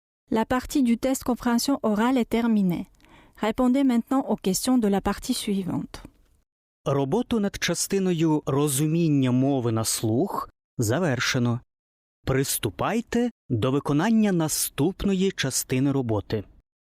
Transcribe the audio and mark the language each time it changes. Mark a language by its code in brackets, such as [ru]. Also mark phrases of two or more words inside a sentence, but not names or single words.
[fr] La partie du test compréhension orale est terminée. Répondez maintenant aux questions de la partie suivante. [uk] Роботу над частиною розуміння мови на слух завершено. Приступайте до виконання наступної частини роботи.